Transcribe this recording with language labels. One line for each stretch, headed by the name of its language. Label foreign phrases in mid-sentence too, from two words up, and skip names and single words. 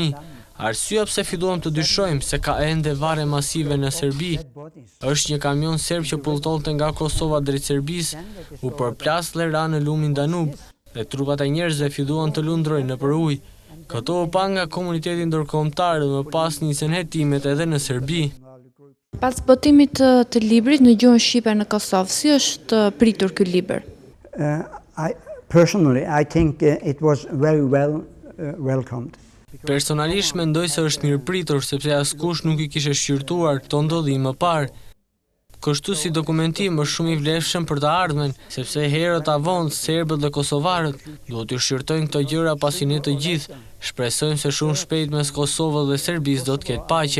Albanian: Arsyeja pse filluam të dyshojmë se ka ende varre masive në Serbi është një kamion serb që pulltonte nga Kosova drejt Serbisë, u përplas dhe ra në lumin Danub, dhe trupat e njerëzve filluan të lundrojnë nëpër ujë. Këto u pa nga komuniteti ndërkombëtar dhe më pas nisën hetimet edhe në Serbi. Pas botimit të librit në gjuhën shqipe në Kosovë, si është pritur ky libër?
English: Personally, I think it was very well welcomed.
Albanian: Personalisht mendoj se është mirëpritur sepse askush nuk i kishte shqyrtuar këto ndodhime më parë. Kështu si dokumentim është shumë i vlefshëm për të ardhmen, sepse herët avon serbët dhe kosovarët duhet të shqyrtojnë këto gjëra pasi ne të gjithë shpresojmë se shumë shpejt mes Kosovës dhe Serbisë do të ketë paqe.